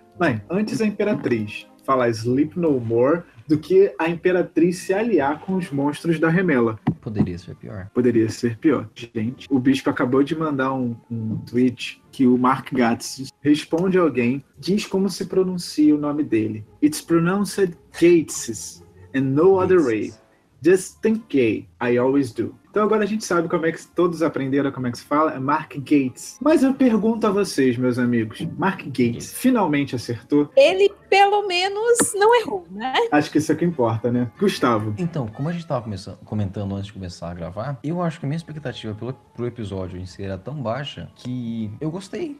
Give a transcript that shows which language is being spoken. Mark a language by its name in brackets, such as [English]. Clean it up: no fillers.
[Portuguese] Mãe, antes a Imperatriz falar Sleep No More do que a Imperatriz se aliar com os monstros da Remela. Poderia ser pior. Poderia ser pior. Gente, o Bispo acabou de mandar um tweet que o Mark Gatiss responde a alguém, diz como se pronuncia o nome dele. [English] It's pronounced Gatiss and no other way. Just think gay. I always do. [Portuguese] Então agora a gente sabe como é que todos aprenderam como é que se fala. É Mark Gatiss. Mas eu pergunto a vocês, meus amigos. Mark Gatiss finalmente acertou? Ele pelo menos não errou, né? Acho que isso é o que importa, né? Gustavo. Então, como a gente estava comentando antes de começar a gravar, eu acho que a minha expectativa pro episódio em si era tão baixa que eu gostei.